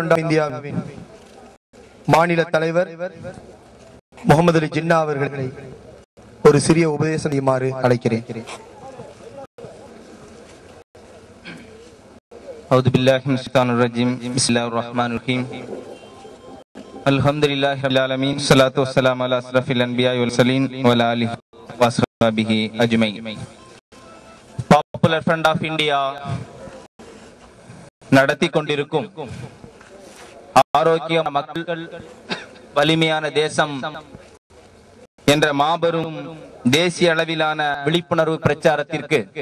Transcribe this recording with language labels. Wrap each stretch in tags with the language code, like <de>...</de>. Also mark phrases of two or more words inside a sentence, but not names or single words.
<ta>ஆஃப் இந்தியாவின் மாநில தலைவர் முகமது அலி ஜின்னா அவர்களை ஒரு சிறிய உபதேசம் செய்யுமாறு அழைக்கிறேன்.</ta> <ar>أعوذ بالله من الشيطان الرجيم بسم الله الرحمن الرحيم الحمد لله رب العالمين الصلاة والسلام على أشرف الأنبياء والمرسلين وعلى آله وصحبه أجمعين.</ar> <ta>பாப்புலர் ஃப்ரண்ட் ஆஃப் இந்தியா நடத்தி கொண்டிருக்கும் ஆரோக்கிய மக்கள் வலிமையான தேசம் என்ற மாபெரும் தேசிய அளவிலான விழிப்புணர்வு பிரச்சாரத்திற்கு</ta>